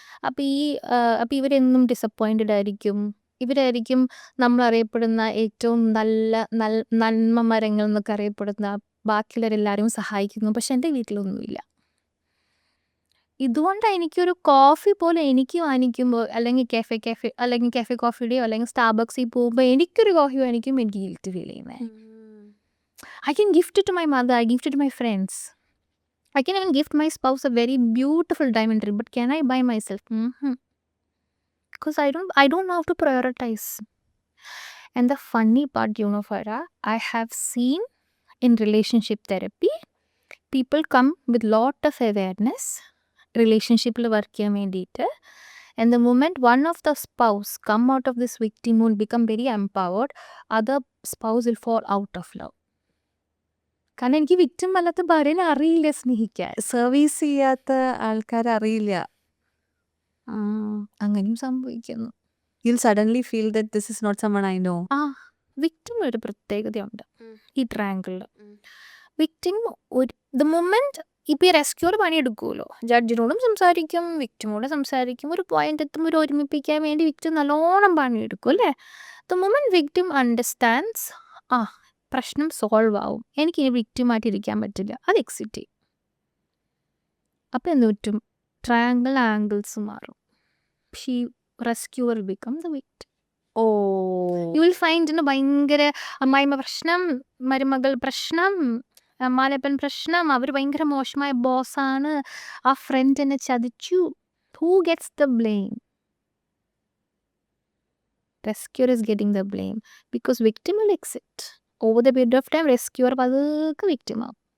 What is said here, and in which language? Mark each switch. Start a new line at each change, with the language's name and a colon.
Malayalam: അപ്പം ഇവരെന്നും ഡിസപ്പോയിൻറ്റഡ് ആയിരിക്കും. ഇവരായിരിക്കും നമ്മളറിയപ്പെടുന്ന ഏറ്റവും നന്മ മരങ്ങൾ എന്നൊക്കെ അറിയപ്പെടുന്ന, ബാക്കിയുള്ളവരെല്ലാവരും സഹായിക്കുന്നു. പക്ഷെ എൻ്റെ വീട്ടിലൊന്നുമില്ല. ഇതുകൊണ്ടാണ് എനിക്കൊരു കോഫി പോലെ എനിക്ക് വാങ്ങിക്കുമ്പോൾ അല്ലെങ്കിൽ കാഫെ കോഫിയുടെയോ അല്ലെങ്കിൽ സ്റ്റാർബക്സിൽ പോകുമ്പോൾ എനിക്കൊരു കോഫി വാങ്ങിക്കുമ്പോൾ എനിക്ക് ഗിൽറ്റ് ഫീൽ ചെയ്യുന്നത്.
English: I can gift it to my mother, I gift it to my friends. I can even gift my spouse a very beautiful diamond ring, but can I buy myself? Because I don't know how to prioritize. And the funny part, Farah, I have seen in relationship therapy, people come with lot of awareness, relationship work
Malayalam: ചെയ്യാൻ വേണ്ടിയിട്ട്.
English: And the moment one of the spouse come out of this victim will become very empowered, other spouse will fall out of love.
Malayalam: കാരണം എനിക്ക് victim അല്ലാത്ത ഭാര്യനെ അറിയില്ല സ്നേഹിക്കാൻ. Service ചെയ്യാത്ത ആൾക്കാരെ അറിയില്ല. അങ്ങനെയും സംഭവിക്കുന്നു.
English: You'll suddenly feel that this is not someone I know.
Malayalam: Victim ഒരു പ്രത്യേകതയുണ്ട് ഈ ട്രയാങ്കിളിൽ. വിക്ടിം ദ മൊമെന്റ് ഇപ്പം ഈ റെസ്ക്യൂർ പണിയെടുക്കുമല്ലോ, ജഡ്ജിനോടും സംസാരിക്കും, വിക്ടിമോടും സംസാരിക്കും, ഒരു പോയിന്റ് എത്തുമ്പോൾ ഒരു ഒരുമിപ്പിക്കാൻ വേണ്ടി വിക്ടിം നല്ലോണം പണിയെടുക്കും അല്ലേ.
English: the moment victim understands,
Malayalam: പ്രശ്നം സോൾവ് ആവും, എനിക്ക് ഇനി വിക്ടിമായിട്ടിരിക്കാൻ പറ്റില്ല, അത് എക്സിറ്റ് ചെയ്യും. അപ്പം എന്ത് പറ്റും? ട്രയാങ്കിൾ ആംഗിൾസ് മാറും.
English: Rescuer become the victim. You will find
Malayalam: ഭയങ്കര അമ്മായിമ്മ പ്രശ്നം, മരുമകൾ പ്രശ്നം, അമ്മാലപ്പൻ പ്രശ്നം, അവർ ഭയങ്കര മോശമായ ബോസാണ്, ആ ഫ്രണ്ട് എന്നെ ചതിച്ചു.
English: Who gets the blame? Rescuer is getting the blame because victim will exit. Over the period of time, rescuer
Malayalam: പതുക്കെ victim ആവും.